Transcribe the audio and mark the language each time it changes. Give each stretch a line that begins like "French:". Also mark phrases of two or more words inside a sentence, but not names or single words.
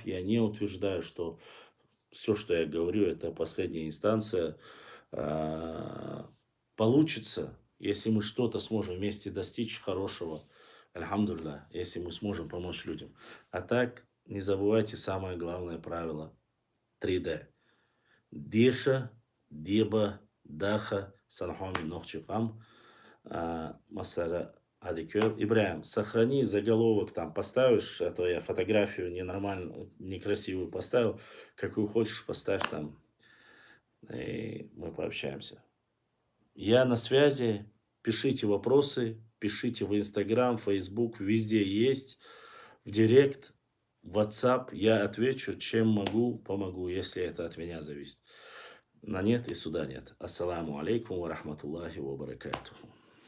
Russian: Я не утверждаю, что все, что я говорю, это последняя инстанция. Получится, если мы что-то сможем вместе достичь хорошего. Альхамдулилlah, если мы сможем помочь людям. А так, не забывайте самое главное правило. 3D.
Chechen: Деша, Деба, Даха, Санхоми, Нохчикам, Масара, Адикер.
Russian: Ибраим, сохрани заголовок, там поставишь, а то я фотографию ненормальную, некрасивую поставил. Какую хочешь, поставь там. И мы пообщаемся. Я на связи. Пишите вопросы. Пишите в Инстаграм, Фейсбук. Везде есть. В Директ, в WhatsApp. Я отвечу, чем могу, помогу, если это от меня зависит. На нет и сюда нет.
Arabic: السلام عليكم ورحمة الله وبركاته.